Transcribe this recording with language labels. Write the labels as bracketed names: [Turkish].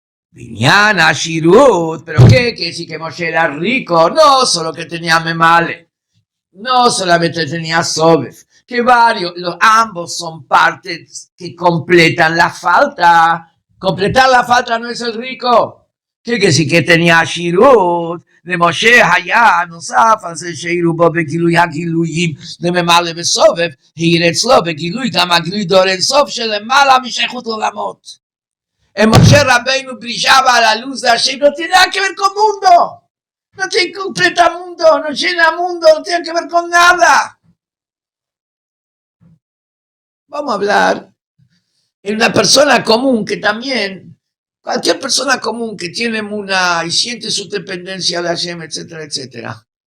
[Spanish] Binyan Ashirut, ¿pero qué? Que sí que Moshe era rico, no solo que tenía memale, no solamente tenía Sobev, que ambos son partes que completan la falta. Completar la falta no es el rico. Que sí que tenía Ashirut, de Moshe Hayah, [Hebrew] נוסף על זה שהירו בו בגילוי הגילויים לממלא בסובב, העיר אצלו בגילוי גם הגילוי דור אינסוף שלמעלה משייכות עולמות. [Spanish] En Moshe Rabbeinu brillaba la luz de Hashem, no tiene nada que ver con mundo, no tiene completa mundo, no llena mundo, no tiene que ver con nada. Vamos a hablar en una persona común que también, cualquier persona común que tiene Emuná y siente su dependencia de Hashem, etcétera, etcétera.